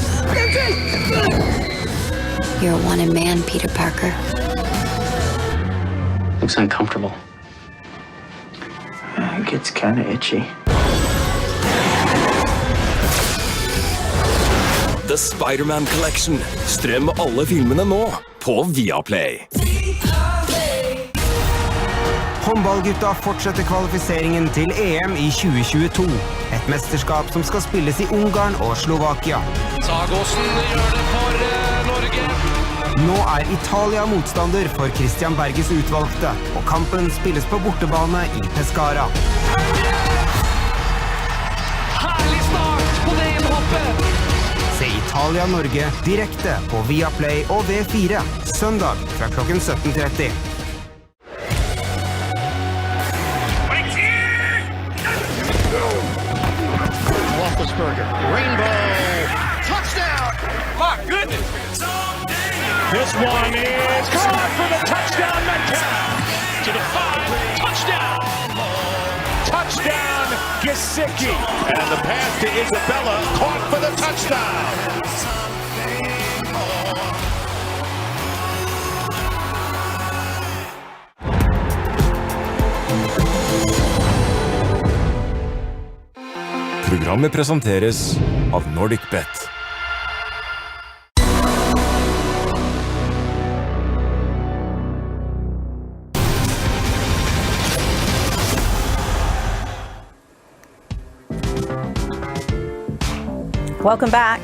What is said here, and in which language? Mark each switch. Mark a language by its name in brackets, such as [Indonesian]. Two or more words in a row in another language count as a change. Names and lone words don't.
[English] You're a wanted man, Peter Parker. Looks uncomfortable. It gets kind of itchy. The Spider-Man Collection. [Norwegian] Strøm alle filmene nå på Viaplay. Håndballgutta fortsetter kvalifiseringen til EM i 2022. Et mesterskap som skal spilles i Ungarn og Slovakia. Sagåsen gjør det for Norge. Nå er Italia motstander for Christian Berges utvalgte, og kampen spilles på bortebane i Pescara. Herlig start på det innhoppet! Se Italia-Norge direkte på Viaplay og V4, søndag fra klokken 17:30. [English] Rainbow. Touchdown. My goodness. This one is caught for the touchdown. Metcalf to the 5. Touchdown. Touchdown, Gesicki. And the pass to Isabella. Caught for the touchdown. [Norwegian] Programmet presenteres av Nordic Bet. [English] Welcome back.